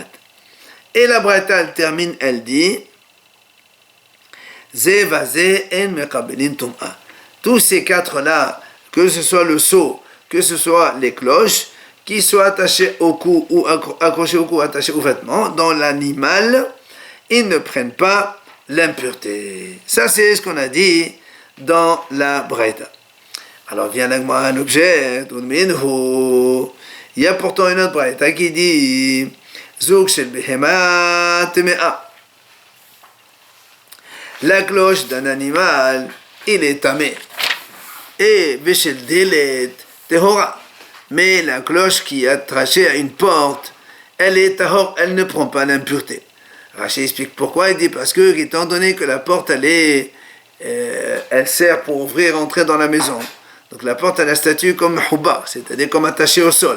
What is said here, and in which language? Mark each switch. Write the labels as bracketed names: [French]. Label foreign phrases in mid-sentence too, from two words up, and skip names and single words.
[French] Et la Braïta elle termine, elle dit tous ces quatre-là, que ce soit le seau, que ce soit les cloches, qui soient attachés au cou ou accrochés au cou, attachés au vêtement, dans l'animal, ils ne prennent pas l'impureté. Ça, c'est ce qu'on a dit dans la Braïta. Alors vient un objet, il y a pourtant une autre Braïta qui dit [Hebrew] זוג של בהמה טמאה. [French] La cloche d'un animal, il est tamé. [Hebrew] Et ושל דלת טהורה. [French] Mais la cloche qui est attachée à une porte, elle est tahor, elle ne prend pas l'impureté. Rachid explique pourquoi. Il dit parce que, étant donné que la porte, elle sert pour ouvrir, entrer dans la maison. Donc la porte a la statue comme houba, c'est-à-dire comme attachée au sol.